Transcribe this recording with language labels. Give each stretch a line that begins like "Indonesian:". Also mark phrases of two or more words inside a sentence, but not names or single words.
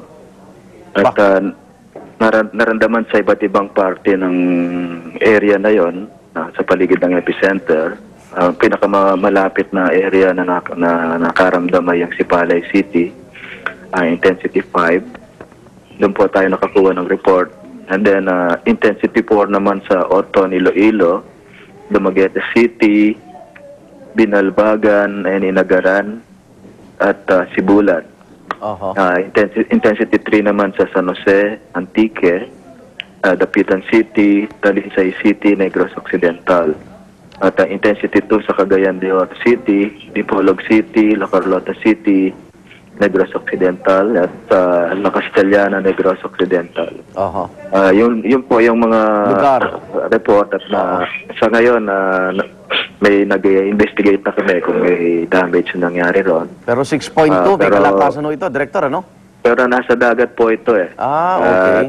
Filipino: At naramdaman sa iba't ibang parte ng area na yon. Sa paligid ng epicenter, pinakamalapit na area na nakaramdam ay ang Sipalay City, intensity 5. Doon po tayo nakakuha ng report.
English: And then
Filipino: intensity 4 naman sa Oton, Iloilo, Dumaguete City, Binalbagan, Inagaran, at Sibulan. Intensity 3 naman sa San Jose, Antique, Dapitan City, Talisay City, Negros Occidental. At intensity 2 sa Cagayan de Oro City, Dipolog City, La Carlota City, Negros Occidental, at La Castellana, Negros Occidental. Yun po yung mga report at sa ngayon may nag-investigate na kami kung may damage na nangyari ron. Pero 6.2, may kalakasan ito, Director, ano? Pero nasa dagat po ito eh. Okay.